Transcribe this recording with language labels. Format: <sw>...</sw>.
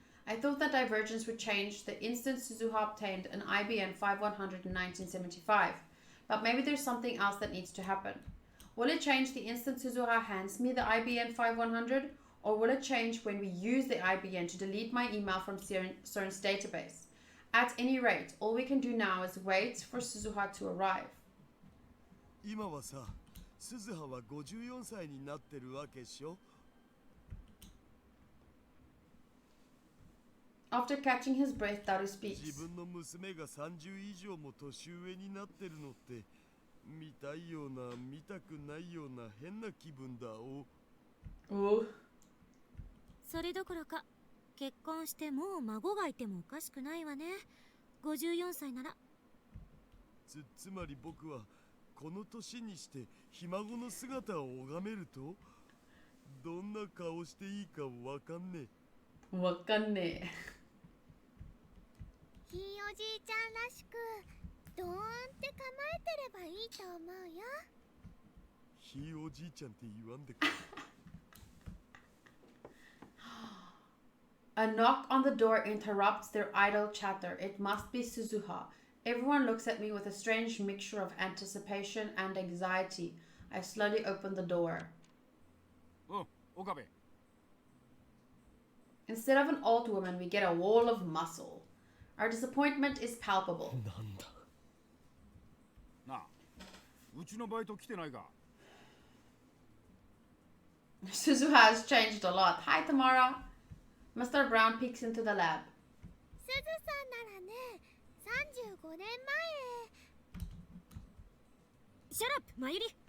<en>I thought that divergence would change the instant Suzuha obtained an IBN 5100 in 1975, but maybe there's something else that needs to happen. Will it change the instant Suzuha hands me the IBN 5100, or will it change when we use the IBN to delete my email from CERN's database? At any rate, all we can do now is wait for Suzuha to arrive.</en> <ja>今はさ、鈴葉は54歳になってるわけっしょ?</ja> <en>After catching his breath, Daru speaks.</en> <ja>自分の娘が30以上も年上になってるのって見たいような見たくないような変な気分だお。お。それどころか結婚してもう孫がいてもおかしくないわね。 54歳なら。つまり僕はこの年にしてひ孫の姿を拝めるとどんな顔していいかわかんねえ。わかんねえ。ひいおじいちゃんらしくドーンって構えてればいいと思うよ。ひいおじいちゃんって言わんでくれ。</ja> <en>A knock on the door interrupts their idle chatter. It must be Suzuha. Everyone looks at me with a strange mixture of anticipation and anxiety. I slowly open the door. Oh, Okabe. Instead of an old woman, we get a wall of muscle. Our disappointment is palpable.</en> <ja>なんだ。なあ、うちのバイト来てないか。</ja> <en>Suzuha has changed a lot. Hi, Tamara. Mr. Brown peeks into the lab.</en> <ja>すずさんならね、35年前。シャラップ、マユリ。</ja>